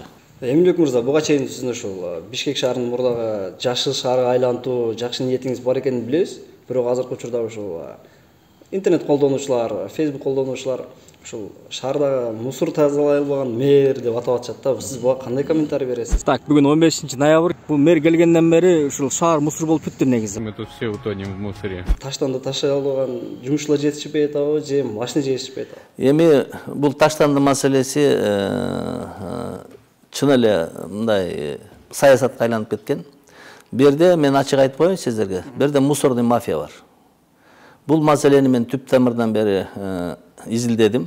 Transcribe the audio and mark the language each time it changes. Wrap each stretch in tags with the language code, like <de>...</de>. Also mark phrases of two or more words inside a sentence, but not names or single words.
<ky>Эмилбек мырза, буга чейин сиздин ушул Бишкек шаарынын мурдагы жашыл шаарга айлантуу жакшы ниетиңиз бар экенин билебиз. Бирок азыркы учурда ушул интернет колдонуучулар, Facebook колдонуучулар ушул шаардагы мусор тазалай албаган мэр деп атап атышат да. Сиз буга кандай комментарий бересиз? Так, бүгүн 15-ноябрь. Бул мэр келгенден бери ушул шаар мусор болуп бүттү негизи.</ky> <ru>Мы тут все утонем в мусоре.</ru> <ky>Таштанды ташай албаган жумушчулар жетишпей атабы, же машина жетишпей атабы? Эми бул таштанды маселеси чын эле мындай саясатка айланып кеткен. Берде мен ачык айтып коеюн сиздерге. Берде</ky> <ru>мусорный мафия</ru> <ky>бар. Бул маселени мен түп тамырдан бери изилдедим.</ky>